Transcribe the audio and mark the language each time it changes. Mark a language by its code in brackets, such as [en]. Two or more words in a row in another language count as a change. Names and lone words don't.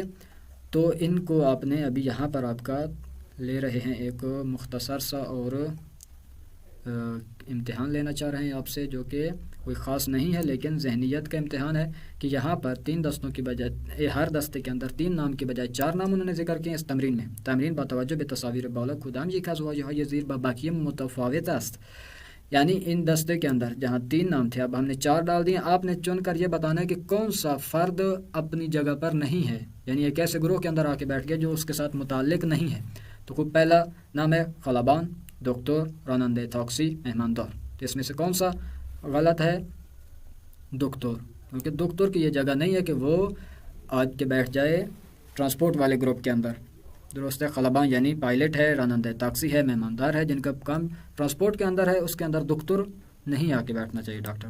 [ur] تو ان کو آپ نے ابھی یہاں پر آپ کا لے رہے ہیں ایک مختصر سا اور امتحان لینا چاہ رہے ہیں آپ سے، جو کہ کوئی خاص نہیں ہے لیکن ذہنیت کا امتحان ہے کہ یہاں پر 3 دستوں کی بجائے ہر دستے کے اندر 3 نام کی بجائے 4 نام انہوں نے ذکر کیے اس تمرین میں. [fa] تمرین با توجه به تصاویر بالا کدام یک از واژه‌های زیر با بقیه متفاوت است. [ur] یعنی ان دستے کے اندر جہاں 3 نام تھے اب ہم نے 4 ڈال دیے، آپ نے چن کر یہ بتانا ہے کہ کون سا فرد اپنی جگہ پر نہیں ہے، یعنی ایک ایسے گروہ کے اندر آ کے بیٹھ گیا جو اس کے ساتھ متعلق نہیں ہے. تو کوئی پہلا نام ہے [fa] خلبان، دکتر، رانندے تاکسی، مہماندار. [ur] تو اس میں سے کون سا غلط ہے؟ دکتر، کیونکہ دکتر کی یہ جگہ نہیں ہے کہ وہ آج کے بیٹھ جائے ٹرانسپورٹ والے گروپ کے اندر. درست ہے. خلبان یعنی پائلٹ ہے، [fa] رانندہ تاکسی [ur] ہے، مہماندار ہے، جن کا کام ٹرانسپورٹ کے اندر ہے، اس کے اندر دکتر نہیں آ کے بیٹھنا چاہیے ڈاکٹر.